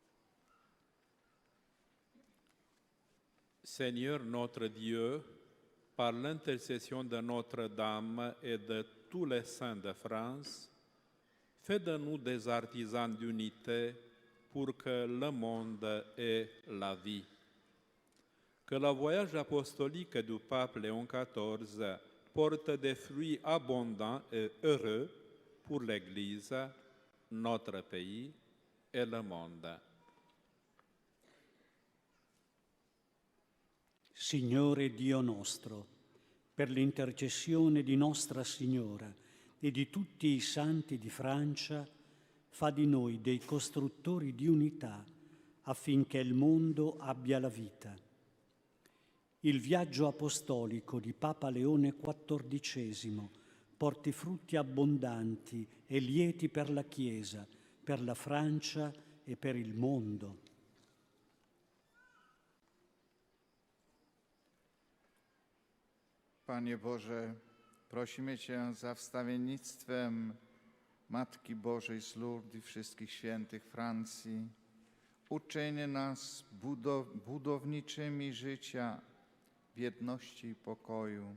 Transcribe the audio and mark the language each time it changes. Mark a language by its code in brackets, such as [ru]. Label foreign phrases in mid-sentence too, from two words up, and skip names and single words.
[fr] Seigneur notre Dieu, par l'intercession de Notre-Dame et de tous les saints de France, fais de nous des artisans d'unité pour que le monde ait la vie. Que le voyage apostolique du pape Léon XIV porte des fruits abondants et heureux pour l'Église, notre pays [it] e il mondo. Signore Dio nostro, per l'intercessione di Nostra Signora e di tutti i santi di Francia, fa di noi dei costruttori di unità affinché il mondo abbia la vita. Il viaggio apostolico di Papa Leone XIV porti frutti abbondanti e lieti per la Chiesa, per la Francia e per il mondo. [pl] Panie Boże, prosimy Cię za wstawiennictwem Matki Bożej z Lourdes i wszystkich świętych Francji. Uczyń nas budowniczymi życia w jedności i pokoju.